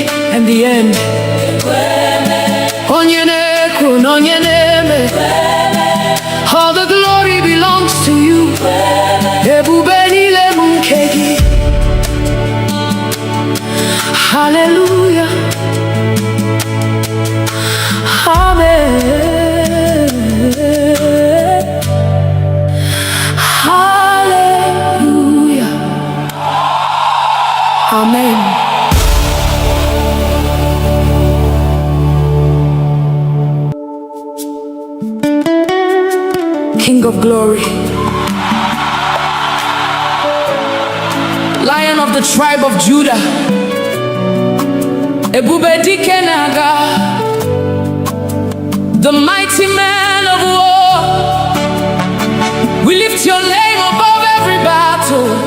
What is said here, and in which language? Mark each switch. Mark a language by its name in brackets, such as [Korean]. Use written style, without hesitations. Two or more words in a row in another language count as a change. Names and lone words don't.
[English] and the end. [Igbo] Onye na-ekwu na onye na-eme, [English] all the glory belongs to you. [Igbo] Ebube niile bụ nke gị. [English] Hallelujah. Amen. Hallelujah. Amen. King of glory, Lion of the tribe of Judah, [Igbo] Ebube dike na-aga, [English] the mighty man of war. We lift your name above every battle.